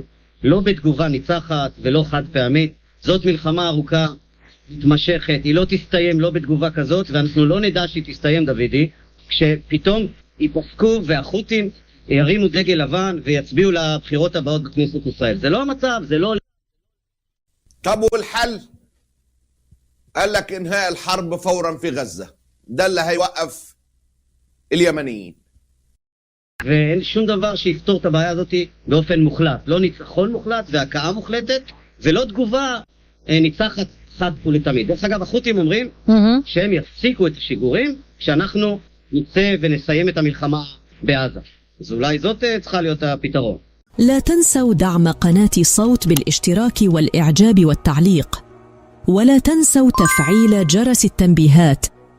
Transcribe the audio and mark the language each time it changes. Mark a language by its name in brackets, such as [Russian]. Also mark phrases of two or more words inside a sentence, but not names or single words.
[Hebrew] לא בתגובה ניצחת ולא חד פעמית, זאת מלחמה ארוכה, מתמשכת, היא לא תסתיים לא בתגובה כזאת, ואנחנו לא נדע שהיא תסתיים, דודי, כשפתאום ייפסקו והחות'ים ירימו דגל לבן ויצביעו לבחירות הבאות בכנסת ישראל. זה לא המצב, זה לא... [Arabic] طب والحل؟ قال لك انهاء الحرب فورا في غزة، ده اللي هيوقف اليمنيين. [Hebrew] ואין שום דבר שיפתור את הבעיה הזאת באופן מוחלט, לא ניצחון מוחלט והכאה מוחלטת ולא תגובה ניצחת חד ולתמיד. דרך אגב, החות'ים אומרים שהם יפסיקו את השיגורים כשאנחנו נצא ונסיים את המלחמה בעזה. אז אולי זאת צריכה להיות הפתרון. [Arabic] لا تنسوا دعم قناة صوت بالاشتراك والإعجاب والتعليق، ولا تنسوا تفعيل جرس التنبيهات